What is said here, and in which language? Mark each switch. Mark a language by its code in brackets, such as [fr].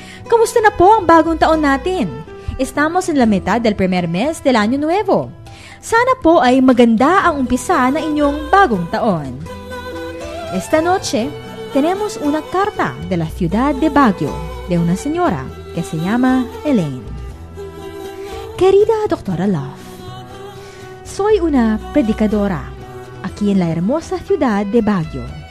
[tl] ¿Kumusta na po ang bagong taon natin? [es] Estamos en la mitad del primer mes del año nuevo. [tl] Sana po ay maganda ang umpisa na inyong bagong taon. [es] Esta noche, tenemos una carta de la ciudad de Baguio de una señora que se llama Elaine. Querida Doctora Love, soy una predicadora aquí en la hermosa ciudad de Baguio.